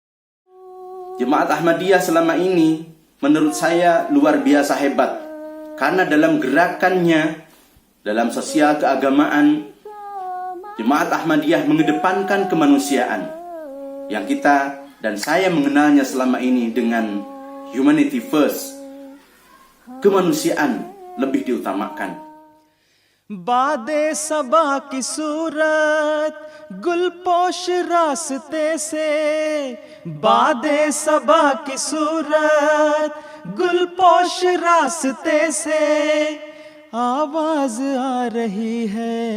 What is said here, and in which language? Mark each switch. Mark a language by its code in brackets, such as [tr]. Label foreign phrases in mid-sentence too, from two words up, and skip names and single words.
[id] Jemaat Ahmadiyah selama ini menurut saya luar biasa hebat, karena dalam gerakannya, dalam sosial keagamaan, Jemaat Ahmadiyah mengedepankan kemanusiaan yang kita dan saya mengenalnya selama ini dengan [en] humanity first. [id] Kemanusiaan lebih diutamakan. [ur] بادِ صبا کی صورت گلپوش راستے سے، بادِ صبا کی صورت گلپوش راستے سے، آواز آ رہی ہے